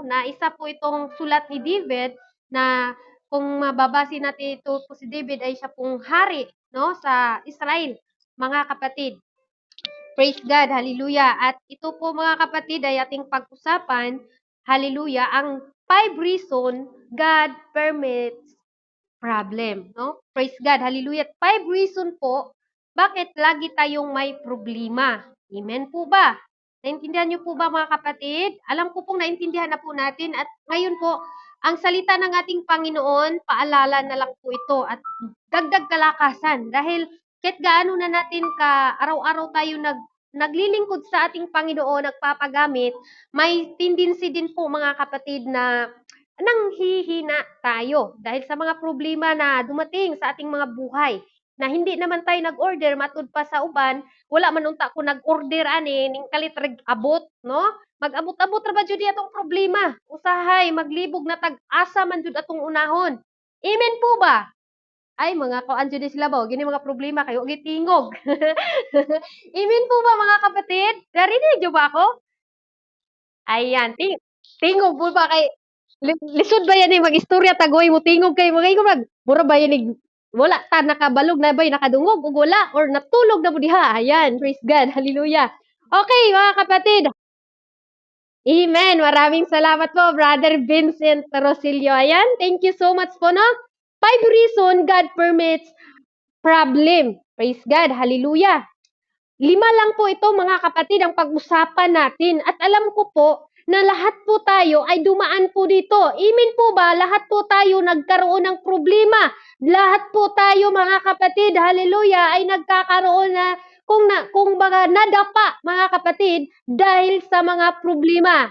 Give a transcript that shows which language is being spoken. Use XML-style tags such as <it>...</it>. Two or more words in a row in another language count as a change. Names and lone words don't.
<tl>Na isa po itong sulat ni David na kung mababase natin ito po si David ay siya pong hari, no, sa Israel, mga kapatid.</tl> <en>Praise God,</en> <tl>hallelujah. At ito po mga kapatid ay ating pag-usapan, hallelujah, ang</tl> <en>5 reason God permits problem,</en> <tl>no?</tl> <en>Praise God, hallelujah.</en> <tl>5 reason po bakit lagi tayong may problema. Amen po ba? Naintindihan niyo po ba mga kapatid? Alam ko pong naintindihan na po natin at ngayon po, ang salita ng ating Panginoon, paalala na lang po ito at dagdag kalakasan dahil kahit gaano na natin ka araw-araw tayo naglilingkod sa ating Panginoon, nagpapagamit, may tendency din po mga kapatid na nanghihina tayo dahil sa mga problema na dumating sa ating mga buhay na hindi naman tayo nag-order</tl> <ceb>matud pa sa uban wala man unta ko nag-order ani ning kalit abot no mag-abot-abot ra ba jud atong problema usahay maglibog na tag-asa man jud atong unahon</ceb> <tl>amen po ba</tl> <ceb>Ay mga kuan jud sila ba, gini mga problema kay wa gyud tingog.</ceb> <tl>Amen po ba mga kapatid? Narinig niyo ba ako?</tl> <ceb>Ayan, tingog po ba kay lisod ba yan mag-istorya tagoy mo tingog kay mga ingon mura ba yan wala ta nakabalog na ba'y nakadungog ug wala or natulog na mo diha.</ceb> <en>Ayan, praise God, hallelujah.</en> <tl>Okay, mga kapatid. Amen. Maraming salamat po, Brother Vincent Rosillo. Ayan,</tl> <en>thank you so much po, no? 5 reason God permits problem. Praise God, hallelujah.</en> <tl>5 lang po ito mga kapatid ang pag-usapan natin at alam ko po na lahat po tayo ay dumaan po dito. Amen po ba? Lahat po tayo nagkaroon ng problema. Lahat po tayo mga kapatid, hallelujah, ay nagkakaroon na kung baga nadapa mga kapatid dahil sa mga problema.</tl>